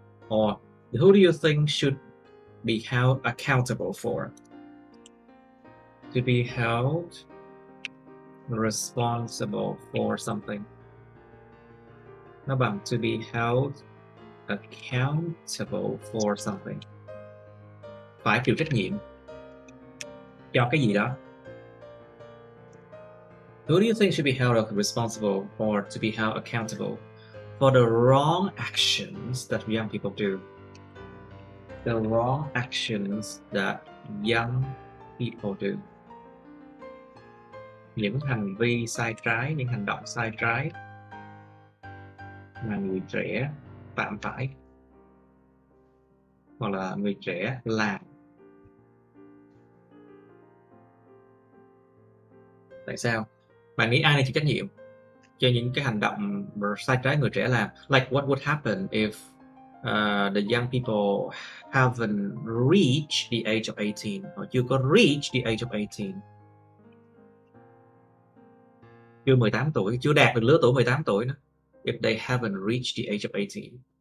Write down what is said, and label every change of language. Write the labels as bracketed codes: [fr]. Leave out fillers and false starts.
[en] Or who do you think should be held accountable for? To be held responsible for something. [vi] Nó bằng [en] to be held accountable for something. [vi] Phải chịu trách nhiệm cho cái gì đó. [en] Who do you think should be held responsible or to be held accountable for the wrong actions that young people do? The wrong actions that young people do. [vi] Những hành vi sai trái, những hành động sai trái mà người trẻ phạm phải hoặc là người trẻ làm. Tại sao? Bạn nghĩ ai nên chịu trách nhiệm cho những cái hành động sai trái người trẻ làm? [en] Like what would happen if the young people haven't reached the age of 18 or [vi] chưa có [en] reach the age of 18? [vi] Chưa 18 tuổi, chưa đạt được lứa tuổi 18 tuổi nữa. [en] If they haven't reached the age of 18.